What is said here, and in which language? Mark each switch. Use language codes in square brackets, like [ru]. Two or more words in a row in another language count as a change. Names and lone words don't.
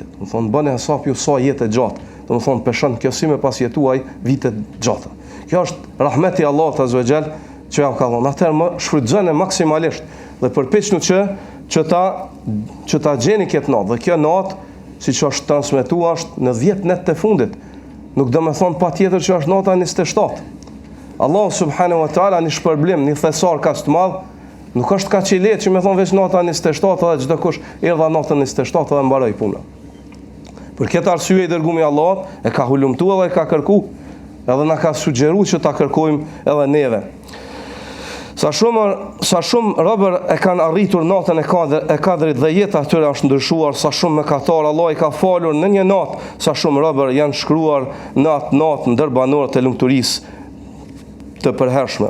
[sq] Do të thonë bëni hesap ju sa jetë e gjatë. Do të thonë peshon kjo si me pas jetuaj vite gjata. Kjo është rahmeti Allahut [ar] عز وجل [sq] që ja ka dhënë. Atëherë më shfrytëzoni maksimalisht dhe përpiqni që ta gjeni këtë natë. Dhe kjo natë, siç është transmetuar, është në 10 net të fundit. Nuk do më thonë pa tjetër që është nata 27. Allah [ar] سبحانه وتعالى [sq] një shpërblim, një thesar ka të madh, nuk është ka që i letë që me thonë veç nata 27 dhe çdo kush erdha natën 27 dhe mbaroi puna. Për këtë arsye i dërgumi Allah e ka hulumtuar dhe e ka kërku, edhe na ka sugjeruar që ta kërkojmë edhe neve. Sa shumë robër e kanë arritur natën e Kadrit dhe jeta atyre është ndryshuar, sa shumë mëkatar Allah i ka falur në një natë, sa shumë robër janë shkruar në atë natë ndër banorët e lumturisë të përhershme.